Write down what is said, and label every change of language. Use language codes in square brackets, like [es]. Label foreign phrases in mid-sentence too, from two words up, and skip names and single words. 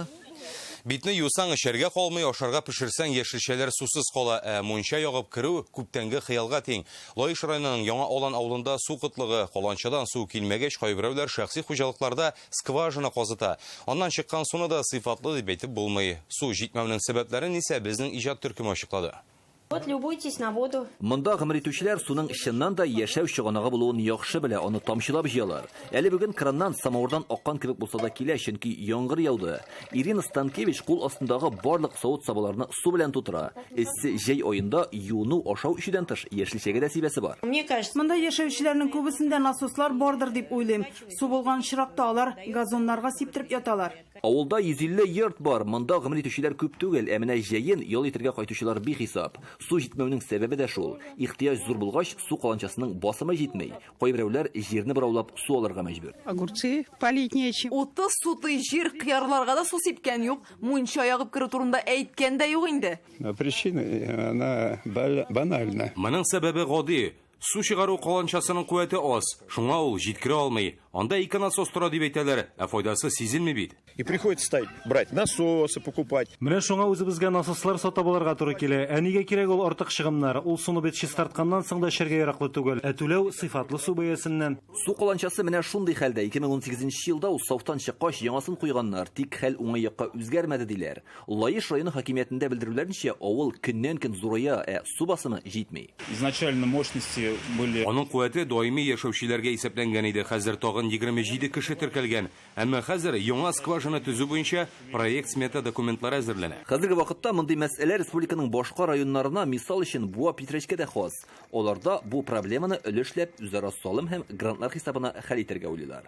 [tt] Битне юсаң эшәргә калмый, ашарга пешерсәң яшелчәләр сусыз кала, мунча ягып керү күптәнге хыялга тиң. Лаиш районының Яңа Алан авылында су кытлыгы, каланчадан су килмәгәч, кайберәүләр шәхси хуҗалыкларда скважина казыта. Аннан чыккан суны да сыйфатлы дип әйтеп булмый. Су җитмәүнең сәбәпләрен исә безнең иҗат төркеме ачыклады. [ru] Вот любуйтесь на воду. [tt] Монда гомер итүчеләр суның чыннан да яшәү чыганагы булуын яхшы белә, аны тамчылап җыялар. Әле бүген краннан, самавырдан аккан кебек булса да килә, чөнки яңгыр яуды. Ирина Станкевич кул астындагы барлык савыт сабаларны су белән тутыра. Эссе җәй аенда юыну, ашау ишедән тыш яшелчәгә дә сибәсе бар. [ru] Мне кажется, [tt] монда яшәүчеләрнең күбесендә насослар бардыр дип уйлыйм. Су булган чиракта алар газоннарга сиптереп яталар. Авылда 150 йорт бар. Монда гомер итүчеләр күп түгел, ә менә җәен ял итәргә кайтучылар бихисап. Су җитмәүнең сәбәбе дә шул. Ихтияҗ зур булгач, су каланчасының басымы җитмәй. Кайберәүләр җирне бираулап су алырга мәҗбүр. [ru] Огурцы полить нечем. [tt] 30 суты җир кыярларга да су сипкән юк. Мунча ягып керү турында әйткән дә юк инде. [ru] Причина, она банальна. [tt] Моның сәбәбе гади. Су чыгару каланчасының куәте аз. Шуңа ул җиткерә алмый. Анда ике насос тора дип әйтәләр, ә файдасы сизелми бит. [ru] И приходится брать насосы, покупать. [tt] Менә шуңа үзебезгә насослар сатып алырга туры килә. Ә нигә кирәк ул артык чыгымнар? Ул суны бит чистартканнан соң да эшәргә яраклы түгел. Ә түләү сыйфатлы су бәясеннән. Су каланчасы менә шундый хәлдә 2018 елда ул сауфтан чыккач яңасын куйганнар. Тик хәл уңай якка үзгәрмәде диләр. Лаиш районы хакимиятендә белдерүләренчә, авыл көннән-көн зурая, ә су басымы җитми. [ru] Изначально мощности были. [tt] Аның куәте даими яшәүчеләргә исәпләнгән иде. Хәзер тагын 27 кеше теркәлгән. Әмма хәзер яңа скважина төзү буенча проект смета документлары әзерләнә. Хәзерге вакытта мондый мәсьәлә республиканың башка районнарына, мисал өчен Буа Петречкә дә хас. Аларда бу проблеманы өлешләп үзара салым һәм грантлар хисабына хәл итәргә уйлыйлар.